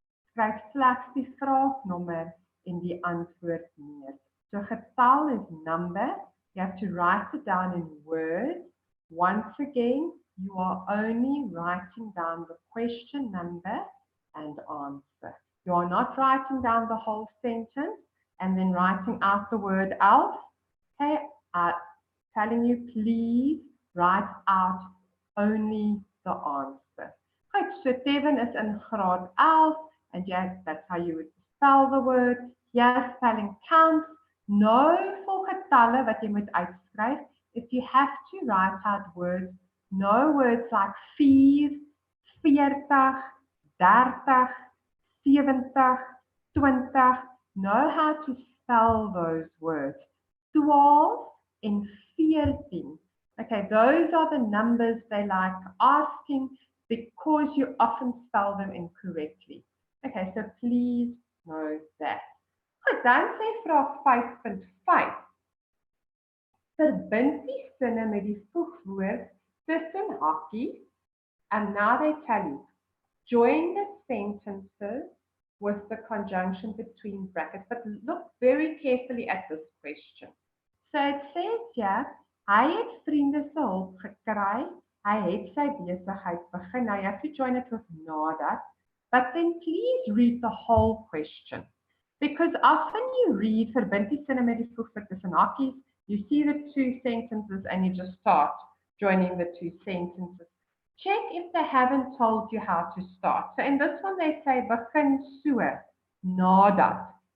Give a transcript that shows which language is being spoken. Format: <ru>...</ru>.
<af>Skryf slegs die vraagnommer en die antwoord neer.</af> <en>So getal is number. You have to write it down in words. Once again, you are only writing down the question number and answer. You are not writing down the whole sentence and then writing out the word else. Okay, I'm telling you, please write out only the answer. Right, so 7 is in graad 11, and yes, that's how you would spell the word. Yes, spelling counts.</en> <af>No vir getalle wat jy moet uitskryf.</af> <en>If you have to write out words, no words like 4, 40, 30, 70, 20. Know how to spell those words. 12 and 14. Okay, those are the numbers they like asking because you often spell them incorrectly. Okay, so please know that.</en> <af>Goed, dan sê vraag 5.5. Verbind die sinne met die voegwoord tussen hakies,</af> <en>and now they tell you, join the sentences with the conjunction between brackets. But look very carefully at this question. So it says here,</en> <af>hy het vriende se hulp gekry, hy het sy besigheid begin.</af> <en>Now you have to join it with nadat, but then please read the whole question. Because often you read</en> <af>verbind die sinne met die voegwoord tussen hakies,</af> <en>you see the 2 sentences and you just start joining the 2 sentences. Check if they haven't told you how to start. So in this one they say begin so, nadat.</en>